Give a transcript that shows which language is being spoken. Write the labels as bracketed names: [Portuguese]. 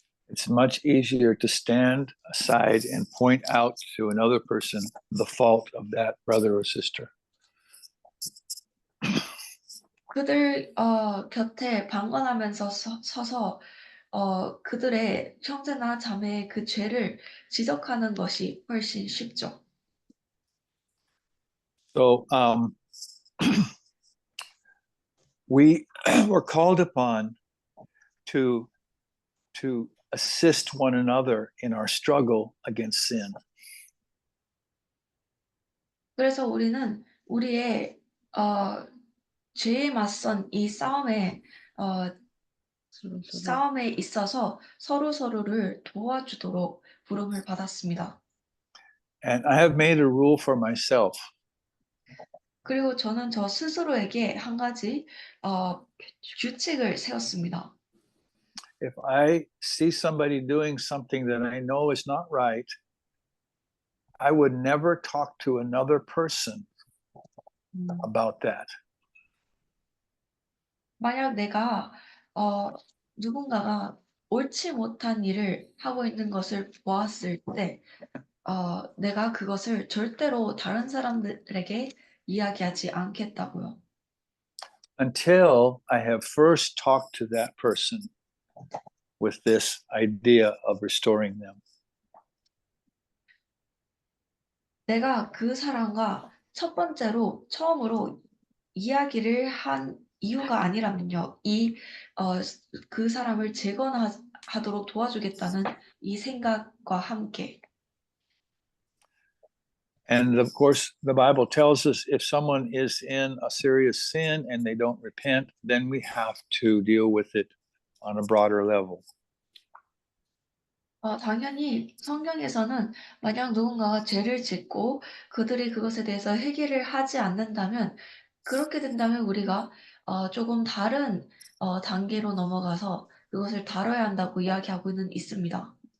[English] It's much easier to stand aside and point out to another person the fault of that brother or sister. [Korean] 그들 곁에 방관하면서 서서 그들의 형제나 자매의 그 죄를 지적하는 것이 훨씬 쉽죠. [English] So we were called upon to assist one another in our struggle against sin. [Korean] 그래서 우리는 우리의 죄에 맞선 이 싸움에 싸움에 있어서 서로를 도와주도록 부름을 받았습니다. [English] And I have made a rule for myself. [Korean] 그리고 저는 저 스스로에게 한 가지 규칙을 세웠습니다. [English] If I see somebody doing something that I know is not right, I would never talk to another person about that. [Korean] 만약 내가 누군가가 옳지 못한 일을 하고 있는 것을 보았을 때 내가 그것을 절대로 다른 사람들에게 이야기하지 않겠다고요. [English] Until I have first talked to that person with this idea of restoring them. [Korean] 내가 그 사람과 처음으로 이야기를 한 이유가 아니라면요. 그 사람을 재건하도록 도와주겠다는 이 생각과 함께. [English] And of course, the Bible tells us if someone is in a serious sin and they don't repent, then we have to deal with it on a broader level. [Korean] 당연히 성경에서는 만약 누군가가 죄를 짓고 그들이 그것에 대해서 회개를 하지 않는다면 그렇게 된다면 우리가 조금 다른 단계로 넘어가서 그것을 다뤄야 한다고 이야기하고는 있습니다.